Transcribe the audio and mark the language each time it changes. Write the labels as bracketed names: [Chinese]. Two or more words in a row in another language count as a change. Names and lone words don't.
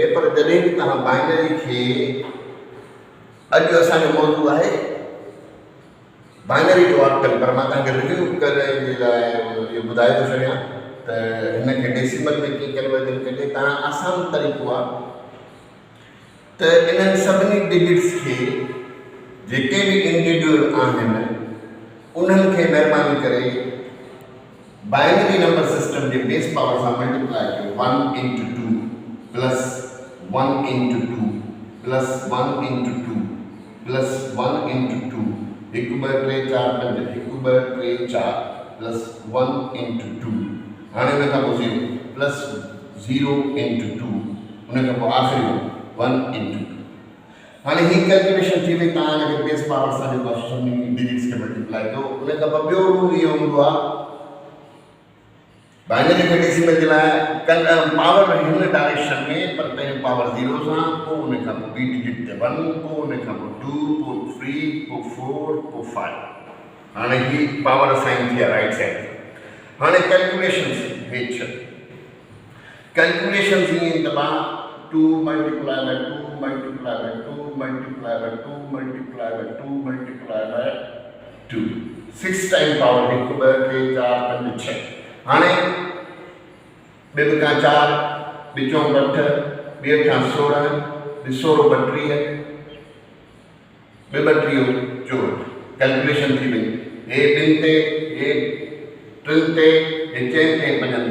[Sindhi] पर जॾहिं बि तव्हां बाइनरी खे अॼु असांजो मौजू आहे [English] binary to octal, [Sindhi] पर मां तव्हांखे रिव्यू करण जे लाइ इहो ॿुधाए थो छॾियां त हिनखे डेसिमल में कीअं कन्वर्जन कजे। तव्हां आसान तरीक़ो आहे त इन्हनि सभिनी डिजिट्स खे जेके बि इंडिविजुअल आहिनि उन्हनि खे महिरबानी करे [English] binary number system [Sindhi] जे [English] base power [Sindhi] सां मल्टीप्लाई कयो। [English] 1 into 2 plus 1 into 2 plus 1 into 2 plus 1 into 2 1 2 3 4 5 1 2 3 4 plus 1 into 2 [Sindhi] हाणे उन खां पोइ [English] 0 plus 0 into 2 [Sindhi] उन खां पोइ आख़िरी [English] 1 into 2। [Sindhi] हाणे ही कैलकुलेशन थी वई। तव्हां हिनखे [English] base power [Sindhi] सां जेको आहे सभिनी डिजिट्स खे मल्टीप्लाई कयो। उन खां पोइ ॿियो रूल इहो हूंदो आहे बाइनरी खे डेसिमल जे लाइ पावर हिन डायरेक्शन में, पर पहिरियों पावर 0 सां, पोइ उन खां पोइ ॿी डिजिट ते 1, पोइ उन खां पोइ 2, पोइ 3, पोइ 4, पोइ 5। हाणे ही पावर असाइन थी आहे [English] right side. [Sindhi] हाणे कैलकुलेशन्स हेठि कैलकुलेशन्स ईअं त मां 2 [English] multiplied by 2 multiplied by 2 [Sindhi] multiplied by 2 multiplied by 2 multiplied by 2 6 [English] time power [Sindhi] 1 2 3 4 5 6। हाणे ॿिए खां 4 ॿिचों 8 ॿिए खां 16 ॾिसो 32 ॿिए 32 64। कैलकुलेशन थी वई। हे 2 ते, हे 3 ते, हे 4 ते, 5 ते।